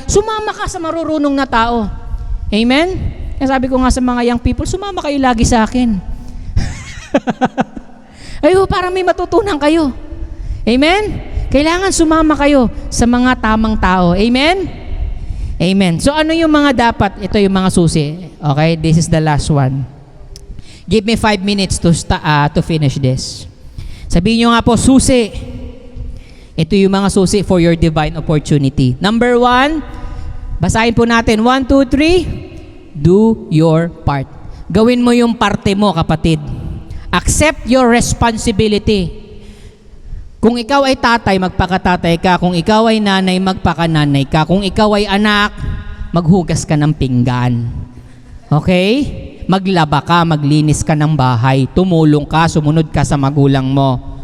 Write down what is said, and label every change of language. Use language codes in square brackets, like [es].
[tl] Sumama ka sa marurunong na tao. Amen? Kaya sabi ko nga sa mga young people, sumama kayo lagi sa akin. Ayo, para may matutunan kayo. Amen? Kailangan sumama kayo sa mga tamang tao. Amen? Amen. So ano yung mga dapat? Ito yung mga susi. [en] Okay, this is the last one. Give me 5 minutes to finish this. [tl] Sabihin nyo nga po, susi. Ito yung mga susi [en] for your divine opportunity. [tl] Number 1, basahin po natin. 1, 2, 3. [en] Do your part. [tl] Gawin mo yung parte mo, kapatid. [en] Accept your responsibility. [tl] Kung ikaw ay tatay, magpakatatay ka. Kung ikaw ay nanay, magpakananay ka. Kung ikaw ay anak, maghugas ka ng pinggan. Okay? Maglaba ka, maglinis ka ng bahay, tumulong ka, sumunod ka sa magulang mo.